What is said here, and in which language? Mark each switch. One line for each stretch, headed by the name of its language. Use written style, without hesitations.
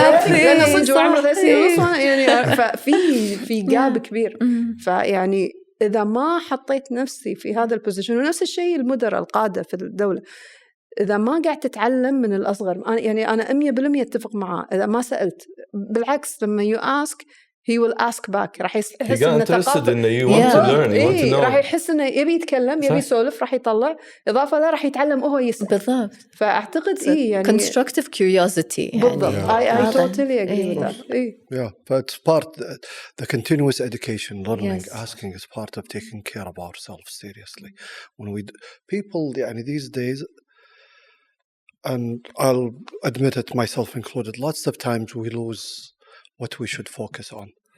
Arabic: أنا صدق عمره 30 يعني في جاب كبير. فيعني إذا ما حطيت نفسي في هذا البوزيشن، ونفس الشيء المدراء القادة في الدولة، إذا ما قاعد تتعلم من الأصغر، يعني أنا 100% أتفق معه. إذا ما سألت، بالعكس لما
English: you ask he will ask back،
Arabic: راح يحس إنه
English: you want to learn، you want to know.
Arabic: راح يحس إنه يبي يتكلم، يبي يسولف، راح يطلع. إضافة لا راح يتعلم وهو يسأل. بالضبط. فأعتقد يعني
English: constructive curiosity.
Arabic: بالضبط.
English: I totally agree with that. Yeah, but it's part the continuous education, learning, asking is part of taking care of ourselves seriously. When people
Arabic: يعني
English: these days, and I'll admit it myself included, lots of times we lose what we should focus on.